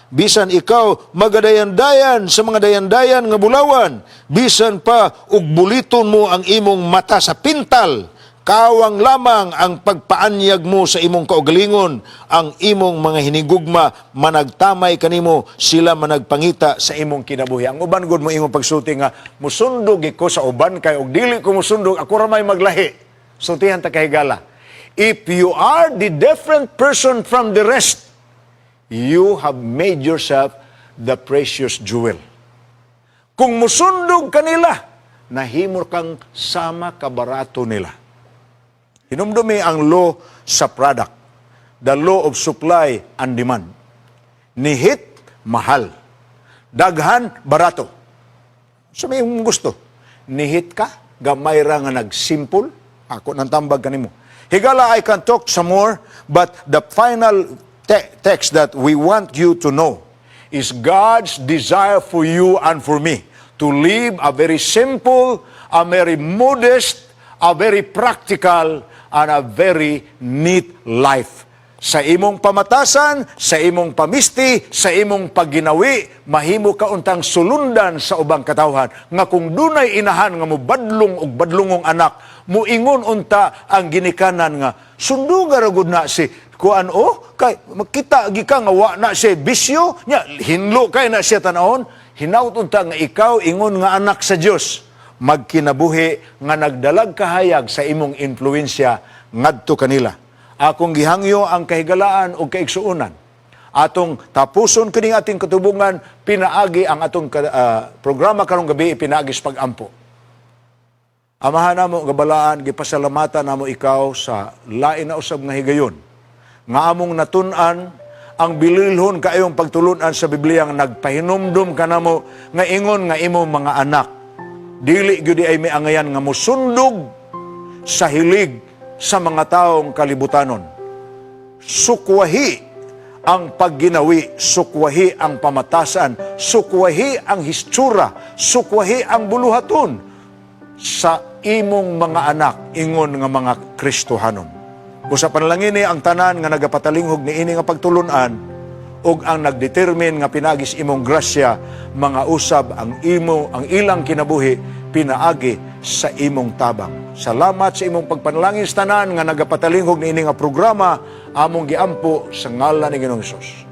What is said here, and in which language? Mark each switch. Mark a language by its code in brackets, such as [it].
[ceb] Bisan ikaw magadayan-dayan sa mga dayan-dayan nga bulawan. Bisan pa ug buliton mo ang imong mata sa pintal. Kawang lamang ang pagpaanyag mo sa imong kaugalingon, ang imong mga hinigugma managtamay kanimo, sila managpangita sa imong kinabuhi. Ang uban gud mo imong pagsulti nga musundog ko sa uban kay og dili ko musundog ako ra may maglahi. Sultihan ta kahigala. [en] If you are the different person from the rest, you have made yourself the precious jewel. [ceb] Kung musundog kanila, nahimo kang sama kabarato nila. Hinumdumi ang law sa product. [en] The law of supply and demand. [ceb] Nihit, mahal. Daghan, barato. So may gusto. Nihit ka, gamay ra nga nagsimple, ako nang tambag kanimo. Higala, [en] I can talk some more, but the final text that we want you to know is God's desire for you and for me to live a very simple, a very modest, a very practical, and a very neat life. [ceb] Sa imong pamatasan, sa imong pamisti, sa imong pagginawi, mahimo ka untang sulundan sa ubang katawhan. Nga kung dunay inahan nga mo badlong ug badlongong anak, muingon unta ang ginikanan nga, sunduga ragud na si kuan kay makita gi ka nga wa na siya bisyo, nya hinlo kay na siya tanahon, hinaut unta nga ikaw ingon nga anak sa Dios, magkinabuhi nga nagdalag kahayag sa imong influensya ngadto kanila. Akong gihangyo ang kahigalaan o kaigsuunan. Atong tapuson kining ating katubungan, pinaagi ang atong programa karong gabi, pinaagi sa pag-ampo. Amahan namo gabalaan, gipasalamatan namo ikaw sa lain na usab nga higayon. Nga among natun-an ang bililhon kaayong pagtulunan sa Biblia nga nagpahinumdum kanamo nga ingon nga imong mga anak. Dili gyud ay may angayan nga mosundog sa hilig sa mga taong kalibutanon. Sukwahi ang pagginawi, sukwahi ang pamatasan, sukwahi ang histura, sukwahi ang buluhaton sa imong mga anak, ingon nga mga Kristohanon. Usa panalangin ni ang tanan nga nagapatalinghog ni ini nga pagtulunan ug ang nagdetermine nga pinagis imong grasya, mga usab ang ilang kinabuhi pinaagi sa imong tabang. Salamat sa imong pagpanalangin sa tanan nga nagapatalinghog ni ini nga programa, among giampo sa ngalan ni Ginoong Hesus.